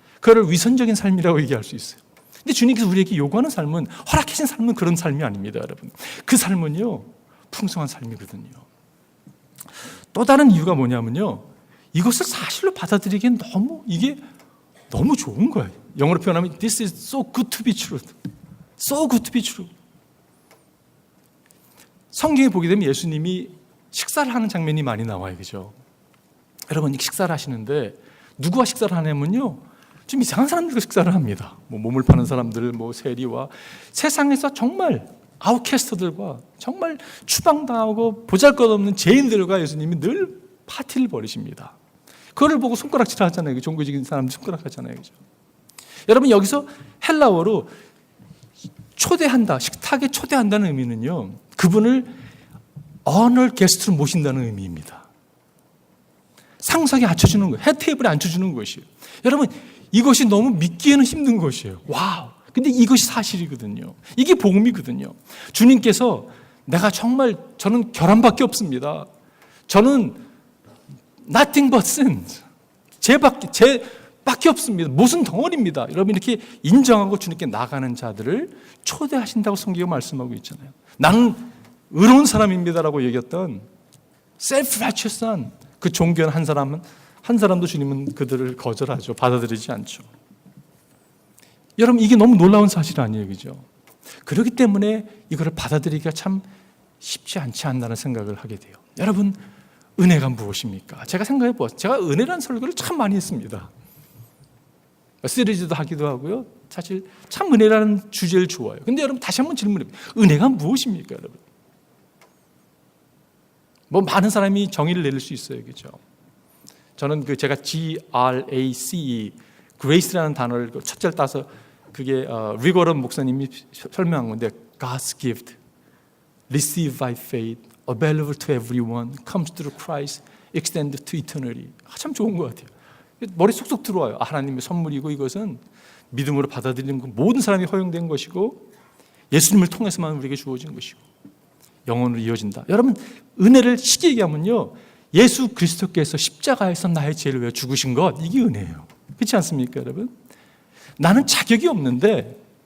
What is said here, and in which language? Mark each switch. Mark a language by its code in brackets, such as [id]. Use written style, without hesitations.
[ko] 그걸 위선적인 삶이라고 얘기할 수 있어요. 근데 주님께서 우리에게 요구하는 삶은, 허락하신 삶은 그런 삶이 아닙니다, 여러분. 그 삶은요, 풍성한 삶이거든요. 또 다른 이유가 뭐냐면요, 이것을 사실로 받아들이기엔 이게 너무 좋은 거예요. 영어로 표현하면 [en] This is so good to be true. So good to be true. [ko] 성경에 보게 되면 예수님이 식사를 하는 장면이 많이 나와요, 그죠? 여러분, 식사를 하시는데 누구와 식사를 하냐면요, 좀 이상한 사람들과 식사를 합니다. 몸을 파는 사람들, 세리와 세상에서 정말 아웃캐스터들과 정말 추방당하고 보잘것없는 죄인들과 예수님이 늘 파티를 벌이십니다. 그거를 보고 손가락질 하잖아요. 종교적인 사람들 손가락 하잖아요, 그죠? 여러분, 여기서 헬라어로 초대한다, 식탁에 초대한다는 의미는요, 그분을 어널 게스트로 모신다는 의미입니다. 상석에 앉혀주는 거예요. 헤드테이블에 앉혀주는 것이에요. 여러분, 이것이 너무 믿기에는 힘든 것이에요. 와우! 근데 이것이 사실이거든요. 이게 복음이거든요. 주님께서 저는 결함밖에 없습니다. 저는 [en] nothing but sins. [ko] 죄밖에 없습니다. 무슨 덩어리입니다. 여러분, 이렇게 인정하고 주님께 나가는 자들을 초대하신다고 성경이 말씀하고 있잖아요. 나는 의로운 사람입니다라고 얘기했던 self-righteous한 그 종교한 한 사람도 주님은 그들을 거절하죠. 받아들이지 않죠. 여러분, 이게 너무 놀라운 사실 아니에요, 그죠? 그렇기 때문에 이거를 받아들이기가 참 쉽지 않지 않나라는 생각을 하게 돼요. 여러분, 은혜가 무엇입니까? 제가 생각해 보았어요. 제가 은혜라는 설교를 참 많이 했습니다. 시리즈도 하기도 하고요. 사실 참 은혜라는 주제를 좋아해요. 근데 여러분, 다시 한번 질문해 보세요. 은혜가 무엇입니까, 여러분? 많은 사람이 정의를 내릴 수 있어요, 그죠? 저는 제가 GRACE, Grace라는 단어를 첫째를 따서 그게 리거런 목사님이 설명한 건데, [en] God's gift, received by faith, available to everyone, comes through Christ, extended to eternity. [ko] 참 좋은 것 같아요. 머리 쏙쏙 들어와요. 하나님의 선물이고, 이것은 믿음으로 받아들이는 건 모든 사람이 허용된 것이고, 예수님을 통해서만 우리에게 주어진 것이고, 영원으로 이어진다. 여러분, 은혜를 쉽게 얘기하면요, 예수 그리스도께서 십자가에서 나의 죄를 위해 죽으신 것, 이게 은혜예요. 그렇지 않습니까, 여러분? 나는 자격이 없는데